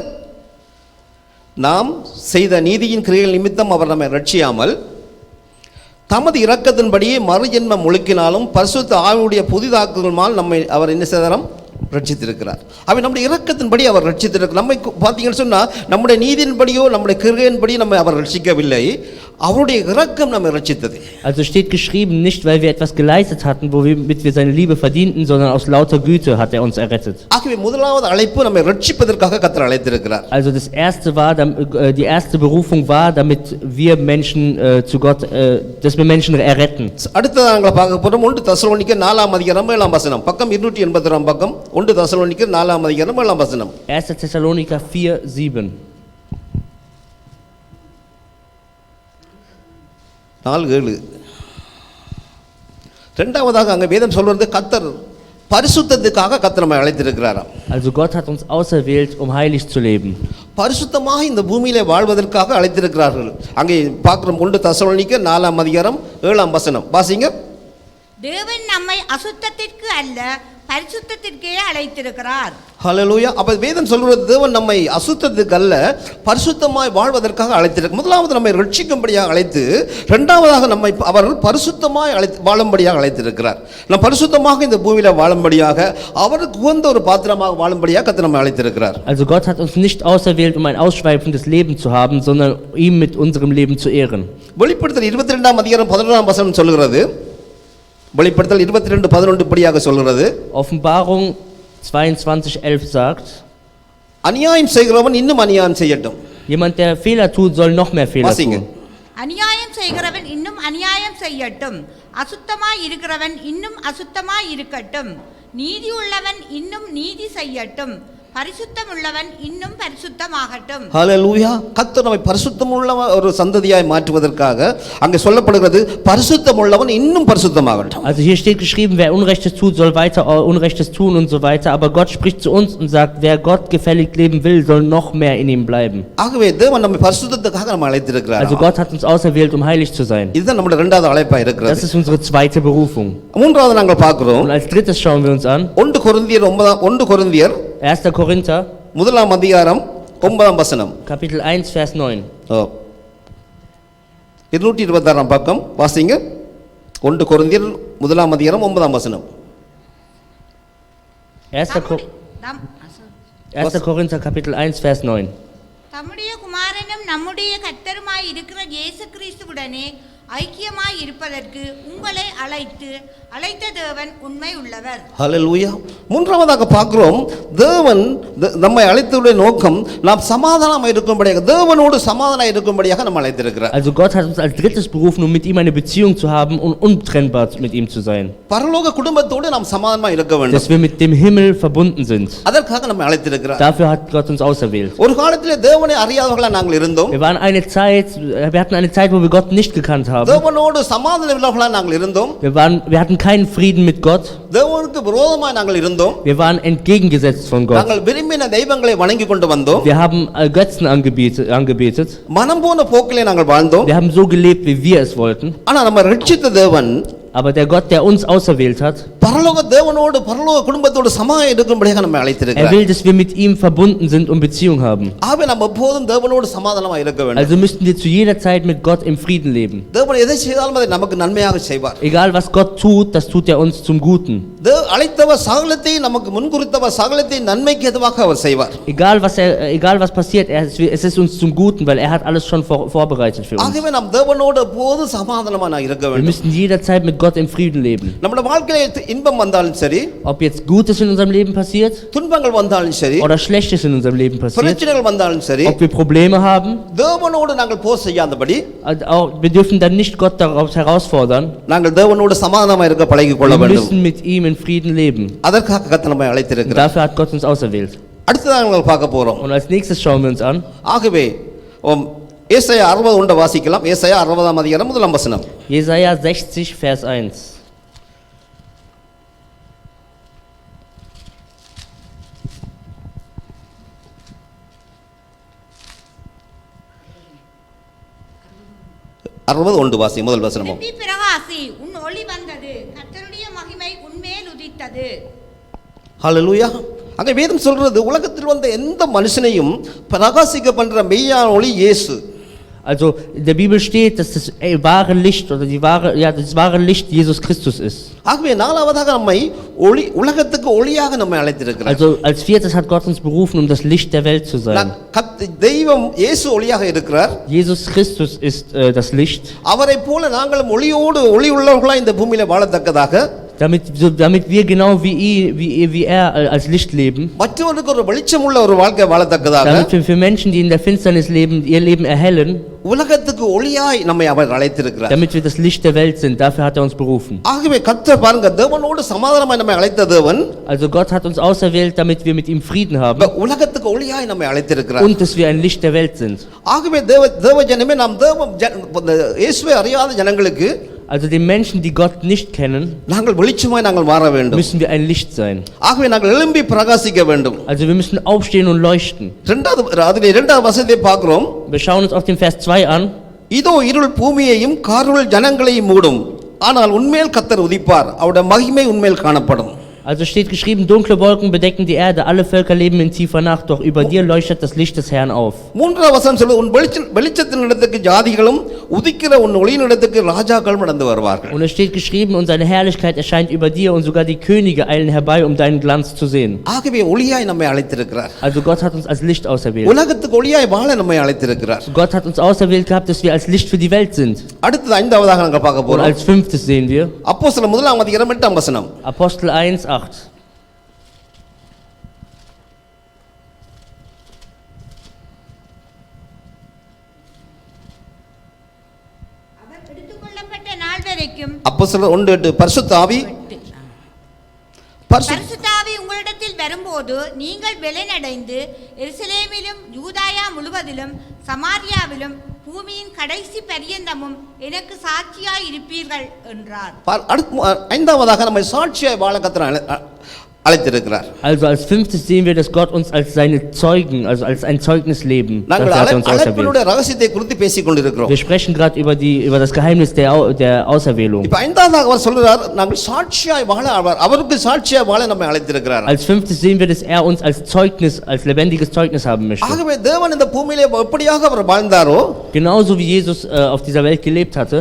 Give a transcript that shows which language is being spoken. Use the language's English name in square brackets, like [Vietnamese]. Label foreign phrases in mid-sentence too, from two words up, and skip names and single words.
[Tamil] நாம் செய்த நீதியின் கிரியைகள் நிமித்தம் அவர் நம்மை ரட்சியாமல் தமது இரக்கத்தின்படியே மறுஜென்ம முழுக்கினாலும் பரிசுத்த ஆவியுடைய புதிதாக்குதலால் நம்மை அவர் என்ன செய்தாராம்? ரட்சித்திருக்கிறார். அவை நம்முடைய இரக்கத்தின்படி அவர் ரட்சித்திருக்கிறார். நம்மை பார்த்தீங்கன்னு சொன்னால் நம்முடைய நீதியின்படியோ நம்முடைய கிருபையின்படி நம்மை அவர் ரட்சிக்கவில்லை, அவருடைய இரக்கம் நம்மை ரட்சித்தது. [German] Also steht geschrieben, nicht weil wir etwas geleistet hatten, womit wir seine Liebe verdienten, sondern aus lauter Güte hat er uns errettet. [Tamil] ஆகவே முதலாவது அழைப்பு நம்மை ரட்சிப்பதற்காக கர்த்தர் அழைத்திருக்கிறார். [German] Also die erste Berufung war, damit wir Menschen zu Gott, dass wir Menschen erretten. [Tamil] அடுத்ததாக நாங்கள் பார்க்க போறோம் 1 தெசலோனிக்கர் 4ஆம் அதிகாரம் 7ஆம் வசனம், பக்கம் 286ஆம் பக்கம். 1 தெசலோனிக்கர் 4ஆம் அதிகாரம் 7ஆம் வசனம். [German] 1. Thessaloniker 4:7. 4:7. [Tamil] இரண்டாவதாக அங்கே வேதம் சொல்றது கர்த்தர் பரிசுத்தத்துக்காக கர்த்தர் நம்மை அழைத்திருக்கிறாராம். [German] Also Gott hat uns auserwählt, um heilig zu leben. [Tamil] பரிசுத்தமாக இந்த பூமியிலே வாழ்வதற்காக அழைத்திருக்கிறார்கள். அங்கே பார்க்கிறோம் 1 தெசலோனிக்கர் 4ஆம் அதிகாரம் 7ஆம் வசனம். வாசிங்க. தேவன் நம்மை அசுத்தத்திற்கு அல்ல பரிசுத்தத்திற்கே அழைத்திருக்கிறார். ஹல்லேலூயா. அப்ப வேதம் சொல்றது தேவன் நம்மை அசுத்தத்துக்கு அல்ல பரிசுத்தமாய் வாழ்வதற்காக அழைத்திருக்கிறார். முதலாவது நம்மை ரட்சிக்கும்படியாக அழைத்து, இரண்டாவதாக நம்மை அவர் பரிசுத்தமாய் வாழும்படியாக அழைத்திருக்கிறார். நாம் பரிசுத்தமாக இந்த பூமியில வாழும்படியாக, அவருக்கு உகந்த ஒரு பாத்திரமாக வாழும்படியாக கர்த்தர் நம்மை அழைத்திருக்கிறார். [German] Also Gott hat uns nicht auserwählt, um ein ausschweifendes Leben zu haben, sondern ihm mit unserem Leben zu ehren. [Tamil] வெளிப்படுத்தல் 22ஆம் அதிகாரம் 11ஆம் வசனம் சொல்கிறது. வெளிப்படுத்தல் 22:11 இப்படியாக சொல்கிறது. [German] Offenbarung 22:11 sagt, [Tamil] அநியாயம் செய்கிறவன் இன்னும் அநியாயம் செய்யட்டும். [German] Jemand, der Fehler tut, soll noch mehr Fehler tun. [Tamil] அநியாயம் செய்கிறவன் இன்னும் அநியாயம் செய்யட்டும், அசுத்தமாய் இருக்கிறவன் இன்னும் அசுத்தமாய் இருக்கட்டும், நீதி உள்ளவன் இன்னும் நீதி செய்யட்டும், பரிசுத்தம் உள்ளவன் இன்னும் பரிசுத்தமாகட்டும். ஹல்லேலூயா. கர்த்தர் நம்மை பரிசுத்தம் உள்ள ஒரு சந்ததியாய் மாற்றுவதற்காக அங்கே சொல்லப்படுகிறது பரிசுத்தம் உள்ளவன் இன்னும் பரிசுத்தமாகட்டும். [German] Also hier steht geschrieben, wer Unrechtes tut, soll weiter Unrechtes tun und so weiter, aber Gott spricht zu uns und sagt, wer Gott gefällig leben will, soll noch mehr in ihm bleiben. [Tamil] ஆகவே தேவன் நம்மை பரிசுத்தத்துக்காக நம்ம அழைத்திருக்கிறார். [German] Also Gott hat uns auserwählt, um heilig zu sein. [Tamil] இதுதான் நம்முடைய இரண்டாவது அழைப்பா இருக்கிறது. [German] Das ist unsere zweite Berufung. [Tamil] மூன்றாவது நாங்கள் பார்க்கிறோம். [German] Und als drittes schauen wir uns an [Tamil] 1 கொரிந்தியர் [German] 1. Korinther [Tamil] 1ஆம் அதிகாரம் 9ஆம் வசனம். [German] Kapitel 1, Vers 9. [Tamil] 226ஆம் பக்கம் வாசிங்க. 1 கொரிந்தியர் 1ஆம் அதிகாரம் 9ஆம் வசனம். [German] 1. Korinther Kapitel 1, Vers 9. [Tamil] தம்முடைய குமாரனும் நம்முடைய கர்த்தருமாய் இருக்கிற இயேசு கிறிஸ்துவுடனே ஐக்கியமாய் இருப்பதற்கு உங்களை அழைத்த தேவன் உண்மை உள்ளவர். ஹல்லேலூயா. மூன்றாவதாக பார்க்கிறோம், தேவன் நம்மை அழைத்ததுடைய நோக்கம் நாம் சமாதானமாக இருக்கும்படியாக, தேவனோடு சமாதானம் இருக்கும்படியாக நம்ம அழைத்திருக்கிறார். [German] Also Gott hat uns als drittes berufen, um mit ihm eine Beziehung zu haben und untrennbar mit ihm zu sein. [Tamil] பரலோக குடும்பத்தோடு நாம் சமாதானமாக இருக்க வேண்டும். [German] Dass wir mit dem Himmel verbunden sind. [Tamil] அதற்காக நம்மை அழைத்திருக்கிறார். [German] Dafür hat Gott uns auserwählt. [Tamil] ஒரு காலத்திலே தேவனை அறியாதவர்களாக நாங்கள் இருந்தோம். [German] Wir hatten eine Zeit, wo wir Gott nicht gekannt haben. [Tamil] தேவனோடு சமாதானம் இல்லாதவர்களாக நாங்கள் இருந்தோம். [German] Wir hatten keinen Frieden mit Gott. [Tamil] தேவனுக்கு விரோதமாக நாங்கள் இருந்தோம். [German] Wir waren entgegengesetzt von Gott. [Tamil] நாங்கள் விரும்பின தெய்வங்களை வணங்கி கொண்டு வந்தோம். [German] Wir haben Götzen angebetet. [Tamil] மனம் போன போக்கிலே நாங்கள் வாழ்ந்தோம். [German] Wir haben so gelebt, wie wir es wollten. [Tamil] ஆனா நம்ம ரட்சித்த தேவன் [German] Aber der Gott, der uns auserwählt hat, [Tamil] பரலோக தேவனோடு பரலோக குடும்பத்தோடு சமாயம் இருக்கும்படியாக நம்மை [German] er [Tamil] அழைத்திருக்கிறார். [German] will, dass wir mit ihm verbunden sind und Beziehung haben. [Tamil] ஆகவே நாம் எப்போதும் தேவனோடு சமாதானமாக இருக்க வேண்டும். [German] Also müssten wir zu jeder Zeit mit Gott im Frieden leben. [Tamil] தேவன் எதை செய்தாலும் அதை நமக்கு நன்மையாக செய்வார். [German] Egal was Gott tut, das tut er uns zum Guten. [Tamil] அழைத்தவர் சகலத்தை நமக்கு முன்குறித்தவர் சகலத்தை நன்மைக்கு எதுவாக அவர் செய்வார். [German] Egal was passiert, es ist uns zum Guten, weil er hat alles schon vorbereitet für uns. [Tamil] ஆகவே நாம் தேவனோடு எப்போதும் சமாதானமாக இருக்க [German] Wir [Tamil] வேண்டும். [German] müssen jederzeit mit Gott im Frieden leben. [Tamil] நம்முடைய வாழ்க்கையில இன்பம் வந்தாலும் சரி, [German] Ob jetzt Gutes in unserem Leben passiert [Tamil] துன்பங்கள் வந்தாலும் சரி, [German] oder Schlechtes in unserem Leben passiert, [Tamil] பிரச்சனைகள் வந்தாலும் சரி, [German] ob wir Probleme haben, [Tamil] தேவனோடு நாங்கள் போர் செய்யாதபடி [German] wir dürfen dann nicht Gott daraus herausfordern. [Tamil] நாங்கள் தேவனோடு சமாதானமாக இருக்க பழகிக் கொள்ள [German] Wir [Tamil] வேண்டும். [German] müssen mit ihm in Frieden leben. [Tamil] அதற்காக கர்த்தர் நம்மை [German] Und [Tamil] அழைத்திருக்கிறார். [German] dafür hat Gott uns auserwählt. [Tamil] அடுத்ததாக நாங்கள் பார்க்க போறோம். [German] Und als nächstes schauen wir uns an. [Tamil] ஆகவே ஏசாயா 60 வாசிக்கலாம். ஏசாயா 60 அதிகாரம் முதலாம் வசனம். [German] Jesaja 60, Vers 1. [Tamil] வாசி முதல் வசனமும். எழும்பி பிரகாசி, உன் ஒளி வந்தது, கர்த்தருடைய மகிமை உன்மேல் உதித்தது. ஹல்லேலூயா. அங்கே வேதம் சொல்றது உலகத்தில் வந்த எந்த மனுஷனையும் பிரகாசிக்க பண்ற மெய்யான ஒளி இயேசு. [German] Also in der Bibel steht, dass das wahre Licht oder das wahre Licht Jesus Christus ist. [Tamil] ஆகவே நாலாவதாக நம்மை ஒளி உலகத்துக்கு ஒளியாக நம்மை அழைத்திருக்கிறார். [German] Also als viertes hat Gott uns berufen, um das Licht der Welt zu sein. [Tamil] தெய்வம் இயேசு ஒளியாக இருக்கிறார். [German] Jesus Christus ist das Licht. [Tamil] அவரை போல நாங்களும் ஒளியோடு ஒளி உள்ளவர்களாய் இந்த பூமியில வாழத்தக்கதாக, [German] damit wir genau wie er als Licht leben, [Tamil] மற்றவர்களுக்கு ஒரு வெளிச்சமுள்ள ஒரு வாழ்க்கை வாழத்தக்கதாக, [German] damit wir für Menschen, die in der Finsternis leben, ihr Leben erhellen, [Tamil] உலகத்துக்கு ஒளியாய் நம்மை அவர் அழைத்திருக்கிறார். [German] damit wir das Licht der Welt sind. Dafür hat er uns berufen. [Tamil] ஆகவே கர்த்தர் பாருங்க, தேவனோடு சமாதானமாய் நம்மை அழைத்த தேவன் [German] Also Gott hat uns auserwählt, damit wir mit ihm Frieden haben [Tamil] உலகத்துக்கு ஒளியாய் நம்மை அழைத்திருக்கிறார். [German] und dass wir ein Licht der Welt sind. [Tamil] ஆகவே தேவ ஜனமே, நாம் இயேசுவை அறியாத ஜனங்களுக்கு, [German] Also den Menschen, die Gott nicht kennen, [Tamil] நாங்கள் வெளிச்சமாய் நாங்கள் மாற வேண்டும். [German] müssen wir ein Licht sein. [Tamil] ஆகவே நாங்கள் எழும்பி பிரகாசிக்க வேண்டும். [German] Also wir müssen aufstehen und leuchten. [Tamil] இரண்டாவது வசனத்தை பார்க்கிறோம். [German] Wir schauen uns auf den Vers 2 an. [Tamil] இதோ இருள் பூமியையும் காரிருள் ஜனங்களையும் மூடும், ஆனால் உன்மேல் கர்த்தர் உதிப்பார், அவருடைய மகிமை உன்மேல் காணப்படும். [German] Also steht geschrieben, dunkle Wolken bedecken die Erde, alle Völker leben in tiefer Nacht, doch über dir leuchtet das Licht des Herrn auf. [Tamil] மூன்றாவது வசனம் சொல்லுது, உன் வெளிச்சத்தின் இடத்துக்கு ஜாதிகளும் உதிக்கிற உன் ஒளியின் இடத்துக்கு ராஜாக்களும் நடந்து வருவார்கள். [German] Und es steht geschrieben, und seine Herrlichkeit erscheint über dir, und sogar die Könige eilen herbei, um deinen Glanz zu sehen. [Tamil] ஆகவே ஒளியாய் நம்மை அழைத்திருக்கிறார். [German] Also Gott hat uns als Licht auserwählt. [Tamil] உலகத்துக்கு ஒளியாய் வாழ நம்மை அழைத்திருக்கிறார். [German] Gott hat uns auserwählt gehabt, dass wir als Licht für die Welt sind. [Tamil] அடுத்தது ஐந்தாவதாக நாங்கள் பார்க்க [German] Und [Tamil] போறோம். [German] als fünftes sehen wir [Tamil] அப்போஸ்தலர் முதலாம் அதிகாரம் 8 வசனம். [German] Apostel 1,8. [Tamil] அவர் எடுத்துக்கொள்ளப்பட்ட நாள் வரைக்கும் அப்போஸ்தலர் 1:8 பரிசுத்த ஆவி பரிசுத்த ஆவி உங்களிடத்தில் வரும்போது நீங்கள் பெலனடைந்து எருசலேமிலும் யூதாயா முழுவதிலும் சமாரியாவிலும் பூமியின் கடைசி பரியந்தமும் எனக்கு சாட்சியாய் இருப்பீர்கள் என்றார். ஐந்தாவதாக நம்மை சாட்சியாய் வாழ கர்த்தர் அழைத்திருக்கிறார். [German] Also als fünftes sehen wir, dass Gott uns als seine Zeugen, also als ein Zeugnis leben. [Tamil] நாங்கள் [German] Dafür hat er uns auserwählt. [Tamil] ரகசியத்தை குறித்து பேசிக் கொண்டிருக்கிறோம். [German] Wir sprechen gerade über das Geheimnis der Auserwählung. [Tamil] இப்ப ஐந்தாவது அவர் சொல்றார், நாங்கள் சாட்சியாய் வாழ அவருக்கு சாட்சியாய் வாழ நம்மை அழைத்திருக்கிறார். [German] Als fünftes sehen wir, dass er uns als Zeugnis, als lebendiges Zeugnis haben möchte. [Tamil] ஆகவே தேவன் இந்த பூமியிலே எப்படியாக அவர் வாழ்ந்தாரோ, [German] Genauso wie Jesus auf dieser Welt gelebt hatte,